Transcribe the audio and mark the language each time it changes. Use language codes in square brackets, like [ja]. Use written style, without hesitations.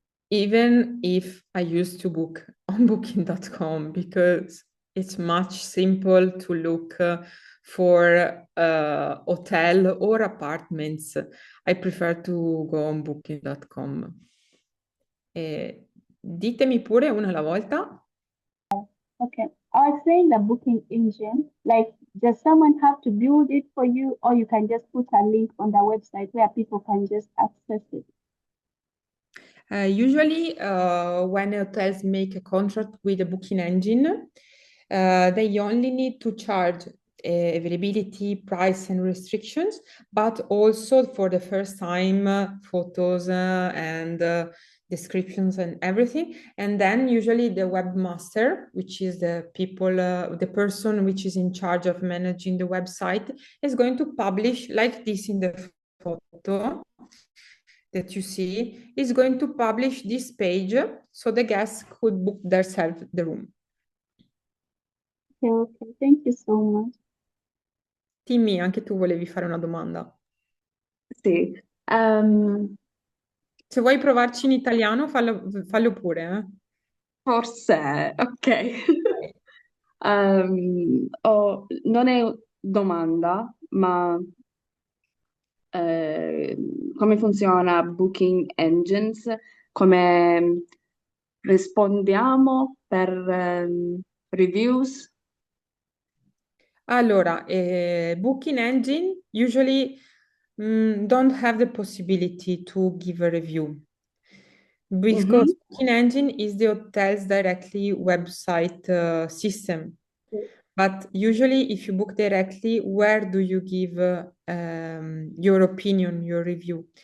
[en] Even if I used to book on Booking.com because it's much simple to look for hotel or apartments. I prefer to go on Booking.com. [it] Ditemi pure una alla volta. [en] Okay. I was saying the booking engine, like, does someone have to build it for you, or you can just put a link on the website where people can just access it? Usually, when hotels make a contract with a booking engine, they only need to charge availability, price, and restrictions, but also for the first time, photos and descriptions and everything. And then usually the webmaster, which is the person which is in charge of managing the website, is going to publish like this in the photo that you see, is going to publish this page so the guests could book themselves the room. Okay, thank you so much. [it] Timmy, anche tu volevi fare una domanda. Sì, Se vuoi provarci in italiano, fallo pure, eh. Forse, ok. Non è domanda, ma come funziona Booking Engines? Come rispondiamo per reviews? [en] Allora, booking engine usually don't have the possibility to give a review because Mhm. booking engine is the hotel's directly website system. But usually, if you book directly, where do you give your opinion, your review?